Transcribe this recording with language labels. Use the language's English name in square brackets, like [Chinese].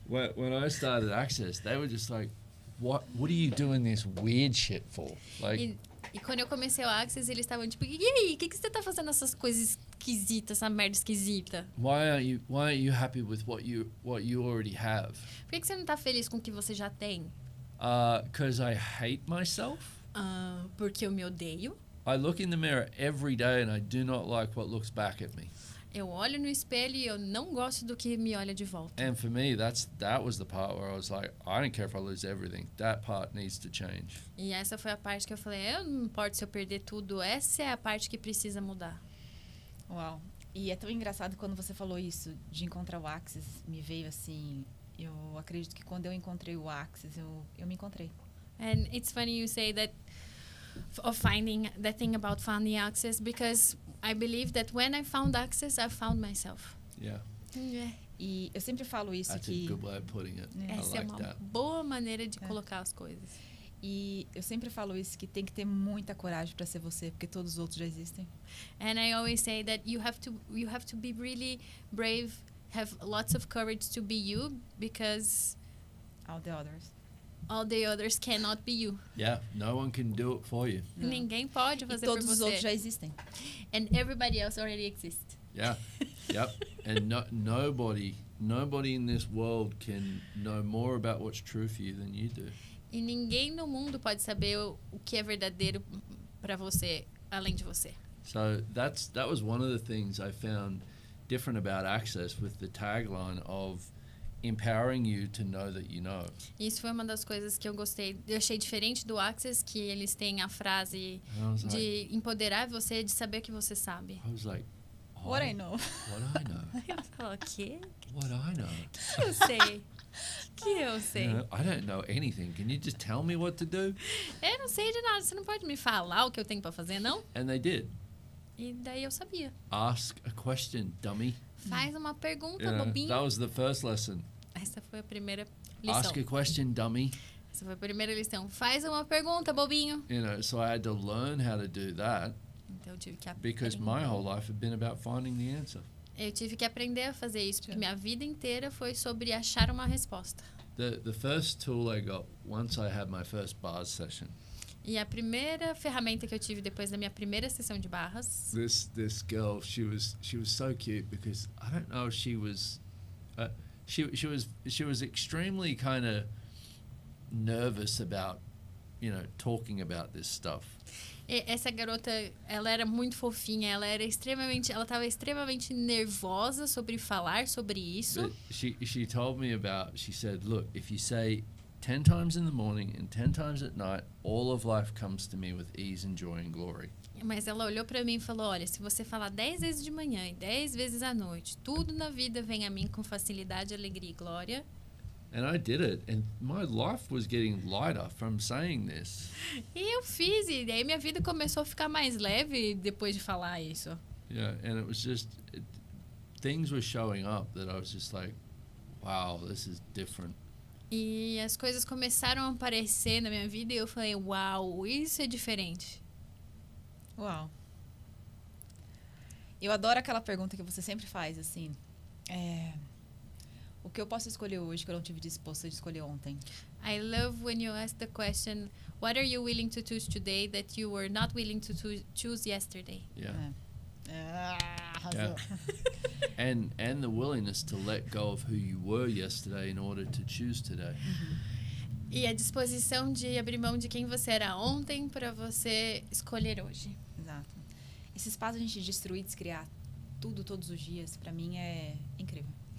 [English] When I started Access, they were just like, what are you doing this weird shit for? Like, [Portuguese] E quando eu comecei o Access, eles estavam tipo, e aí, o que você tá fazendo essas coisas esquisitas, essa merda esquisita? [English] why aren't you happy with what you already have? [Portuguese] Por que você não tá feliz com o que você já tem? [English] 'Cause I hate myself. [Portuguese] Porque eu me odeio. [English] I look in the mirror every day and I do not like what looks back at me. [Portuguese] Eu olho no espelho e eu não gosto do que me olha de volta. [English] And for me, that was the part where I was like, I don't care if I lose everything. That part needs to change. [Portuguese] E essa foi a parte que eu falei, eu não importa se eu perder tudo, essa é a parte que precisa mudar. Uau. E é tão engraçado quando você falou isso, de encontrar o Axis, me veio assim, eu acredito que quando eu encontrei o Axis, eu me encontrei. [English] And it's funny you say that of finding that thing about finding access, because I believe that when I found access, I found myself. Yeah. [Portuguese] E eu sempre falo isso [English] That's [Portuguese] que... [English] a good way of putting it. I [Portuguese] Essa é [English] like [Portuguese] uma [English] that. [Portuguese] boa maneira de colocar as coisas. E eu sempre falo isso, que tem que ter muita coragem para ser você, porque todos os outros já existem. [English] And I always say that you have to be really brave, have lots of courage to be you, because All the others. all the others cannot be you. Yeah, no one can do it for you. [Portuguese] Não. Ninguém pode E fazer por todos os outros você. já existem. [English] And everybody else already exists. Yeah, yep. And nobody in this world can know more about what's true for you than you do. [Portuguese] E ninguém no mundo pode saber o que é verdadeiro para você, além de você. [English] So that was one of the things I found different about Access, with the tagline of empowering you to know that you know. [Portuguese] Isso foi uma das coisas que eu gostei. Eu achei diferente do Access, que eles têm a frase [English] And I was like, [Portuguese] de empoderar você, de saber que você sabe. [English] I was like, What I know. What I know. [Portuguese] Eu falo, o quê? [English] What I know. [Portuguese] Que eu sei? Que eu sei? [English] You know, I don't know anything. Can you just tell me what to do? [Portuguese] Eu não sei de nada. Você não pode me falar o que eu tenho para fazer, não? [English] And they did. [Portuguese] E daí eu sabia. [English] Ask a question, dummy. [Portuguese] Faz uma pergunta, [English] You know, [Portuguese] bobinho. [English] that was the first lesson. [Portuguese] Essa foi a primeira lição. [English] Ask a question, dummy. [Portuguese] Essa foi a primeira lição. Faz uma pergunta, bobinho. [English] You know, so I had to learn how to do that [Portuguese] Então eu tive que [English] because my whole life had been about finding the answer. [Portuguese] Eu tive que aprender a fazer isso, porque minha vida inteira foi sobre achar uma resposta. [English] The first tool I got once I had my first bars session. [Portuguese] E a primeira ferramenta que eu tive depois da minha primeira sessão de barras, [English] This girl, she was so cute because I don't know if she was she was extremely kind of nervous about, you know, talking about this stuff. [Portuguese] e essa garota, ela era muito fofinha, ela estava extremamente nervosa sobre falar sobre isso. [English] But she told me about, she said, look, if you say 10 times in the morning and 10 times at night, all of life comes to me with ease and joy and glory. [Portuguese] Mas ela olhou pra mim e falou, olha, se você falar 10 vezes de manhã e 10 vezes à noite, tudo na vida vem a mim com facilidade, alegria e glória. [English] And I did it, and my life was getting lighter from saying this. [Portuguese] E eu fiz, e daí minha vida começou a ficar mais leve depois de falar isso. [English] Yeah, and it was just, things were showing up that I was just like, wow, this is different. [Portuguese] E as coisas começaram a aparecer na minha vida e eu falei, uau, isso é diferente. Uau. Eu adoro aquela pergunta que você sempre faz, assim. O que eu posso escolher hoje que eu não tive disposto a escolher ontem? [English] I love when you ask the question, what are you willing to choose today that you were not willing to choose yesterday? Yeah. [Portuguese] Arrasou. [English] And the willingness to let go of who you were yesterday in order to choose today. [Portuguese] E a disposição de abrir mão de quem você era ontem para você escolher hoje. Exato. Esse espaço a gente destruir, descriar tudo todos os dias, pra mim é incrível.